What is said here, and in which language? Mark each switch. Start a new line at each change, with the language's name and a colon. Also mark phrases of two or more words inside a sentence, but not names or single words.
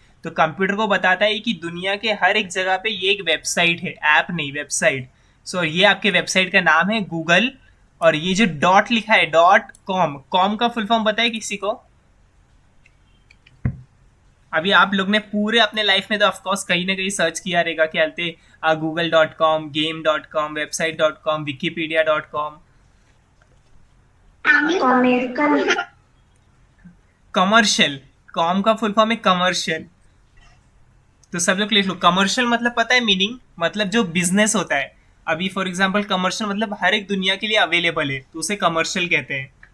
Hindi: तो कंप्यूटर को बताता है कि दुनिया के हर एक जगह पे ये एक वेबसाइट है, ऐप नहीं, वेबसाइट। सो ये आपके वेबसाइट का नाम है गूगल। और ये जो डॉट लिखा है .com का
English: full form
Hindi: पता है किसी को? अभी आप लोग ने पूरे अपने लाइफ में तो ऑफकोर्स कहीं ना कहीं सर्च किया रहेगा, क्या बोलते google.com, game.com, website.com, wikipedia.com। कमर्शियल, कॉम का
English: full form
Hindi: है कमर्शियल। तो सब लोग लिख लो, कमर्शियल मतलब पता है मीनिंग, मतलब जो बिजनेस होता है। अभी
English: for example
Hindi: कमर्शियल मतलब हर एक दुनिया के लिए अवेलेबल है, तो उसे कमर्शियल कहते हैं।